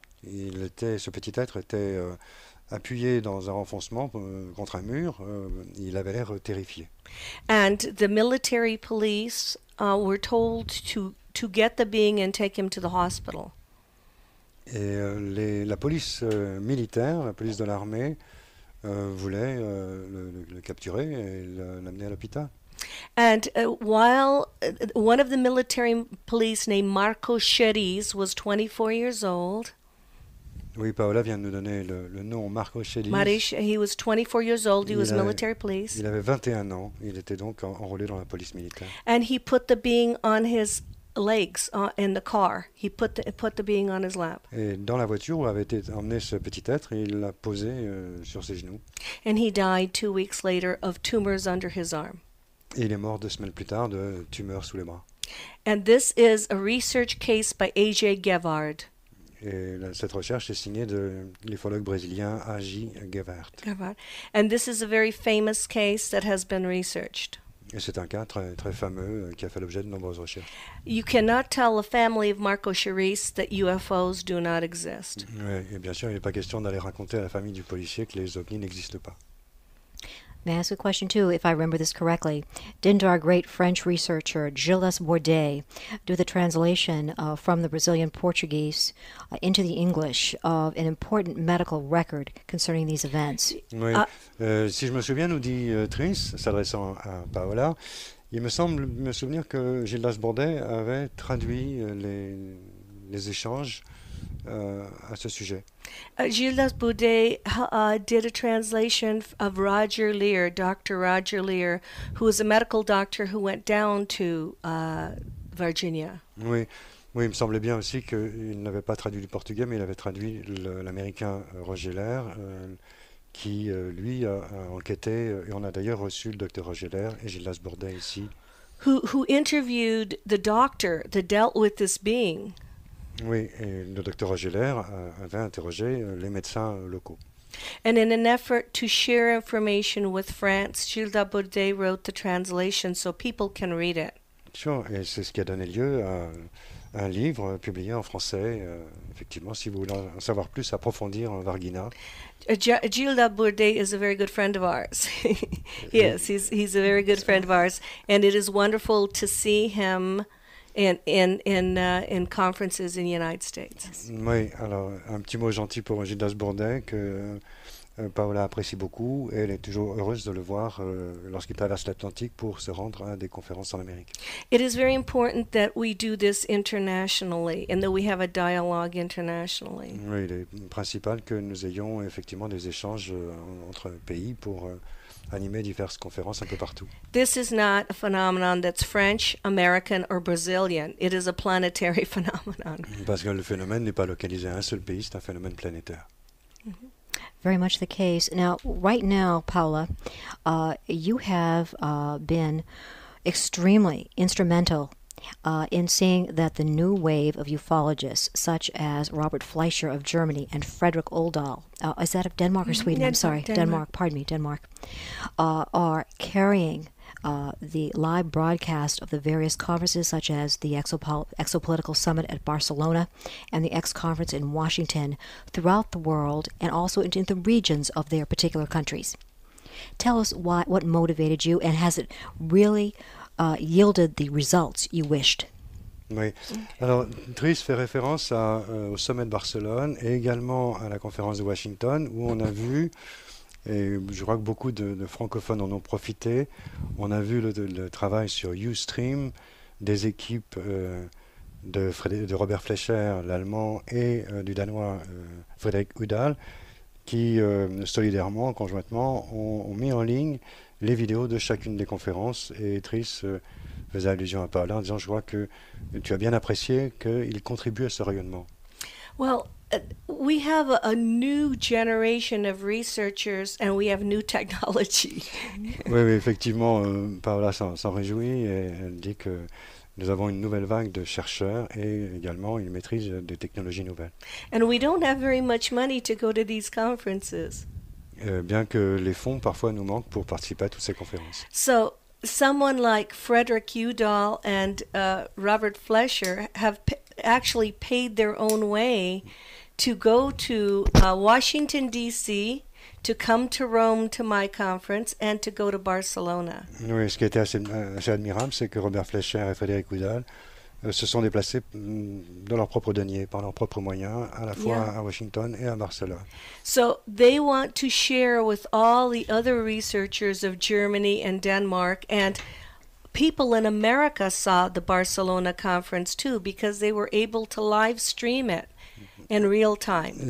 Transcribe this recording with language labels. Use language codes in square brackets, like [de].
[fr] Ce petit être était appuyé dans un renfoncement contre un mur. Il avait l'air terrifié. [en] And the military police were told to get the being and take him to the hospital. [fr] Et la police militaire, la police de l'armée, voulait le capturer et l'amener à l'hôpital. [en] And while one of the military police named Marco Cheris was 24 years old, [fr] Oui, Paola vient de nous donner le nom Marco Chelis. [en] he was 24 years old. He was [fr] Il avait- [en] military police. [fr] Il avait 21 ans. Il était donc enrôlé dans la police militaire. [en] And he put the being on his legs in the car. He put the being on his lap. [fr] Et dans la voiture où avait été emmené ce petit être, il l'a posé sur ses genoux. [en] And he died 2 weeks later of tumors under his arm. [fr] Et il est mort 2 semaines plus tard de tumeur sous les bras. [en] And this is a research case by A.J. Gevard. [fr] Et cette recherche est signée de l'ufologue brésilien A.J. Gevard. [en] And this is a very famous case that has been researched. [fr] Et c'est un cas très, très fameux qui a fait l'objet de nombreuses recherches. [en] You cannot tell the family of Marco Cheris that UFOs do not exist. [fr] Ouais, et bien sûr, il n'est pas question d'aller raconter à la famille du policier que les ovnis n'existent pas. [en] May I ask a question too, if I remember this correctly? Didn't our great French researcher Gilles Bordet do the translation from the Brazilian Portuguese into the English of an important medical record concerning these events? [fr] Oui. Si je me souviens, nous dit Tris, s'adressant à Paola, il me semble me souvenir que Gildas Bordet avait traduit les échanges à ce sujet. [en] Gilles Boudet did a translation of Roger Lear, Dr. Roger Lear, who was a medical doctor who went down to Virginia. [fr] Oui. Oui, il me semblait bien aussi qu'il n'avait pas traduit du portugais, mais il avait traduit l'américain Roger Lear, qui, lui, a enquêté, et on a d'ailleurs reçu le docteur Roger Lear et Gildas Bordet ici. [en] Who interviewed the doctor that dealt with this being. [fr] Oui, et le docteur Roger Lear avait interrogé les médecins locaux. [en] And in an effort to share information with France, Gilles Baudet wrote the translation so people can read it. [fr] Sure, et c'est ce qui a donné lieu à un livre publié en français. Effectivement, si vous voulez en savoir plus, approfondir en Varguina. [en] Gilles Baudet is a very good friend of ours. Yes, he's a very good friend of ours, and it is wonderful to see him in conferences in the United States. [fr] Oui, alors un petit mot gentil pour Gildas Bordet que Paola apprécie beaucoup et elle est toujours heureuse de le voir lorsqu'il traverse l'Atlantique pour se rendre à des conférences en Amérique. [en] It is very important that we do this internationally and that we have a dialogue internationally. [fr] Oui, il est principal que nous ayons effectivement des échanges entre pays pour animer diverses conférences un peu partout. [en] This is not a phenomenon that's French, American, or Brazilian. It is a planetary phenomenon. [fr] Parce que le phénomène n'est pas localisé à un seul pays, c'est un phénomène planétaire. [en] Very much the case. Now, right now, Paula, you have been extremely instrumental in seeing that the new wave of ufologists, such as Robert Fleischer of Germany and Frederick Oldahl, is that of Denmark or Sweden? I'm sorry, Denmark. Pardon me, Denmark, are carrying the live broadcast of the various conferences, such as the Exopolitical Summit at Barcelona and the X Conference in Washington, throughout the world and also into the regions of their particular countries. Tell us what motivated you, and has it really yielded the results you wished? [fr] Oui. Alors, Driss fait référence au sommet de Barcelone et également à la conférence de Washington, où on a vu, et je crois que beaucoup de francophones en ont profité, on a vu le travail sur Ustream des équipes de Robert Fleischer, l'allemand, et du danois Frédéric Udall, qui solidairement, conjointement, ont mis en ligne les vidéos de chacune des conférences, et Driss faisait allusion à Paula en disant: je vois que tu as bien apprécié qu'il contribue à ce rayonnement. [en] Well, we have a new generation of researchers and we have new technology. [fr] Oui, effectivement, Paola s'en réjouit et elle dit que nous avons une nouvelle vague de chercheurs et également une maîtrise des technologies nouvelles. [en] And we don't have very much money to go to these conferences. [fr] Bien que les fonds parfois nous manquent pour participer à toutes ces conférences. [en] So someone like Frederick Udall and Robert Fleischer have actually paid their own way to go to Washington, D.C., to come to Rome to my conference, and to go to Barcelona. [fr] Oui, ce qui était assez admirable, c'est que Robert Fleischer et Frédéric Udall se sont déplacés de leurs propres deniers, par leurs propres moyens, à la fois à Washington et à Barcelone. [en] So they want to share with all the other researchers of Germany and Denmark, and people in America saw the Barcelona conference too, because they were able to live stream it in real time.